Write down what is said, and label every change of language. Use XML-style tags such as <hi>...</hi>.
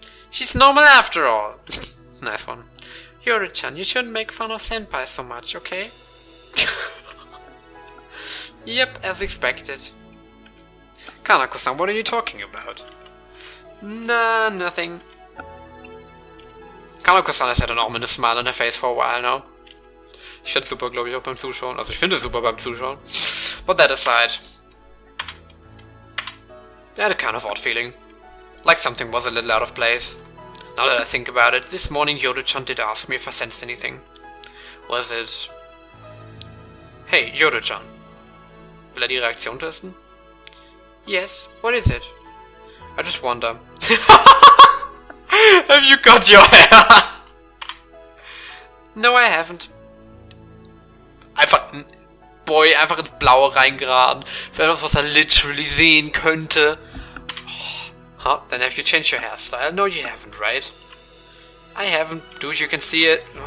<en>She's normal after all. Nice one. Yuri-chan, you shouldn't make fun of senpai so much, okay? Yep, as expected. Kanako-san, what are you talking about? Nah, nothing. Kanako-san has had an ominous smile on her face for a while now.</en> <de>Ich find's super, glaube ich, auch beim Zuschauen. Also ich finde es super beim Zuschauen.</de> <en>But that aside, I had a kind of odd feeling. Like something was a little out of place. Now that I think about it, this morning Yoru-chan did ask me if I sensed anything. Was it... Hey, Yoru-chan.</en> <de>Will die Reaktion testen?</de> <en>Yes, what is it? I just wonder. Have you got your hair? No, I haven't.</en> <de>Einfach, Boy, einfach ins Blaue reingeraten. Für etwas, was er literally sehen könnte.</de> <en>Huh? Then have you changed your hairstyle? No, you haven't, right? I haven't, dude, you can see it.</en>